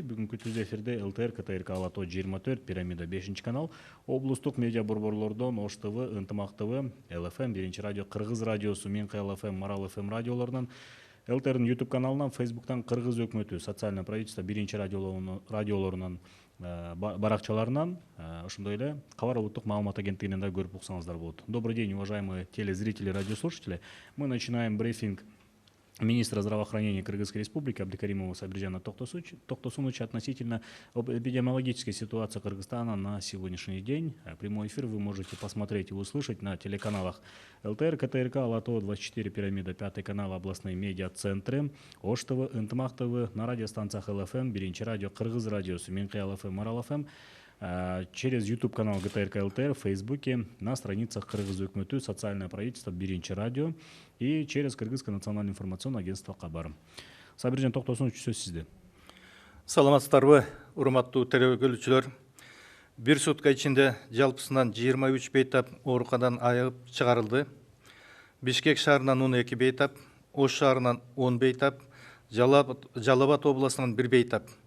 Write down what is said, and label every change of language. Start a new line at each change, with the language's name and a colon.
Kyrgyz: Бүгүнкү түз эфирде ЛТР, КТРК, Алато 24, Пирамида 5 канал, облустук медиа борборлордон Ош ТВ, Ынтымак ТВ, ЛФМ, Биринчи радио, Кыргыз радиосу, Минкы ЛФМ, Марал ФМ радиолорунан, ЛТРдин YouTube каналынан, Facebooктан Кыргыз өкмөтү социальное правительство биринчи радиолорунан баракчаларынан, ошондой эле Кабар улуттук маалымат агенттигинен да көрүп уксаңыздар болот.
Russian: Добрый день, уважаемые телезрители, радиослушатели. Мы начинаем брифинг министра здравоохранения Кыргызской Республики Абдикаримова Сабиржана Токтосуновича относительно эпидемиологической ситуации Кыргызстана на сегодняшний день. Прямой эфир вы можете посмотреть и услышать на телеканалах ЛТР, КТРК, Алато 24, Пирамида, 5 канал, областные медиа-центры, Ош ТВ, Ынтымак ТВ, на радиостанциях ЛФМ, Биринчи радио, Кыргыз радиосу, Минкы ЛФМ, Марал ФМ, через YouTube канал ГТРК ЛТР, в Фейсбуке, на страницах Кыргыз өкмөтү, социальное правительство, Биринчи радио и через Кыргызское национальное информационное агентство Кабар.
Kyrgyz: Сабиржан Токтосунович, сөз сизде. Саламатсыздарбы, урматтуу телекөрүүчүлөр. Бир сутка ичинде жалпысынан 23 бейтап ооруканадан айыгып чыгарылды. Бишкек шаарынан 12 бейтап, Ош шаарынан 10 бейтап, Жалал Абад областынан 1 бейтап.